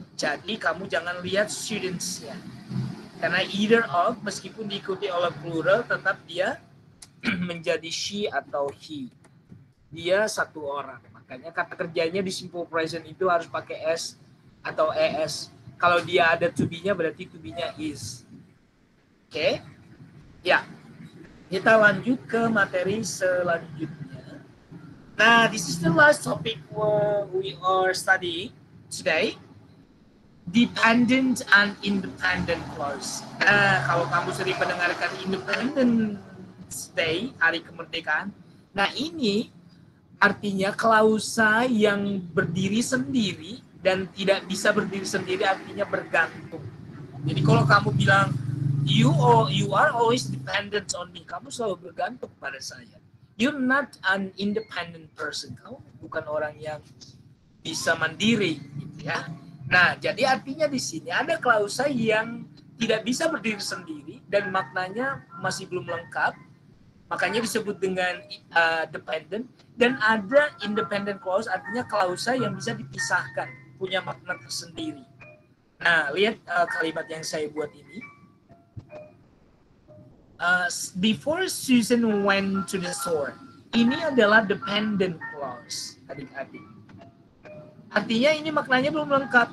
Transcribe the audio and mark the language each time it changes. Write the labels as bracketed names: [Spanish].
[Indonesian] Jadi kamu jangan lihat students-nya, karena [English] either of [Indonesian] meskipun diikuti oleh plural tetap dia menjadi she atau he, dia satu orang. Makanya kata kerjanya di simple present itu harus pakai s atau es. Kalau dia ada to be-nya berarti to be-nya is. Oke? Ya. Kita lanjut ke materi selanjutnya. [English] Nah, this is the last topic we are studying today. Dependent and independent clause. [Indonesian] Nah, kalau kamu sering mendengarkan Independence Day, hari kemerdekaan. Nah, ini artinya klausa yang berdiri sendiri dan tidak bisa berdiri sendiri, artinya bergantung. Jadi kalau kamu bilang [English] you are always dependent on me, [Indonesian] kamu selalu bergantung pada saya. [English] You're not an independent person. [Indonesian] Kamu bukan orang yang bisa mandiri, gitu ya. Nah, jadi artinya di sini ada klausa yang tidak bisa berdiri sendiri dan maknanya masih belum lengkap. Makanya disebut dengan dependent, dan ada independent clause, artinya klausa yang bisa dipisahkan, punya makna tersendiri. Nah, lihat kalimat yang saya buat ini. [English] Before Susan went to the store. [Indonesian] Ini adalah dependent clause, adik-adik. Artinya ini maknanya belum lengkap.